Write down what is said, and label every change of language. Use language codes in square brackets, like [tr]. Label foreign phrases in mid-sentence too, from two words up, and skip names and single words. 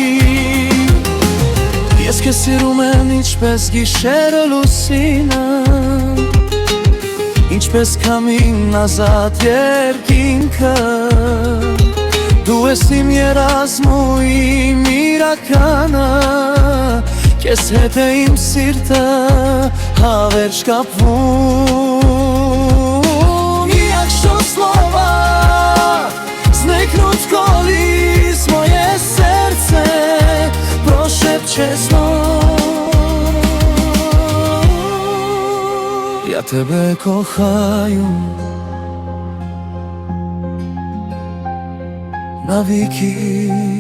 [hy] Ես քեզ սիրում եմ ինչպես գիշերը լուսինը, ինչպես քամին ազատ երկինքը. Դու ես իմ երազն ու իմ իրականը, քեզ հետ է իմ սիրտը հավերժ կապվում. [uk] Як що слова зникнуть, колись моє серце прошепче знов. Я тебе кохаю навіки.